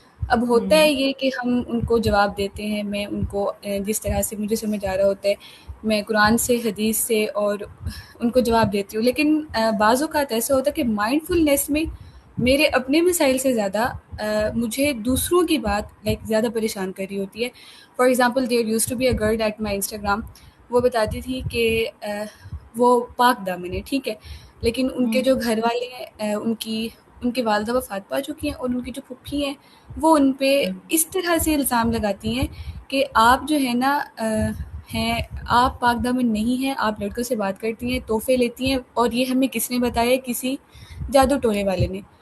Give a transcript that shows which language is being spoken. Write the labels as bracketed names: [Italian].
[Urdu] اب ہوتا ہے یہ کہ ہم ان کو جواب دیتے ہیں، میں ان کو جس طرح سے مجھے سمجھ آ رہا ہوتا ہے میں قرآن سے، حدیث سے اور ان کو جواب دیتی ہوں. لیکن بعض اوقات ایسا ہوتا ہے کہ مائنڈ فلنس میں میرے اپنے مسائل سے زیادہ مجھے دوسروں کی بات زیادہ پریشان کر رہی ہوتی ہے. [English] For example there use to be a girl at my Instagram. [Urdu] وہ بتاتی تھی کہ وہ پاک دامن ہے، ٹھیک ہے، لیکن ان کے جو گھر والے ہیں ان کی والدہ وفات پا چکی ہیں، اور ان کی جو پھپھی ہیں وہ ان پہ اس طرح سے الزام لگاتی ہیں کہ آپ جو ہے نا ہیں، آپ پاک دامن نہیں ہیں، آپ لڑکوں سے بات کرتی ہیں، تحفے لیتی ہیں، اور یہ ہمیں کس نے بتایا؟ کسی جادو ٹونے والے نے.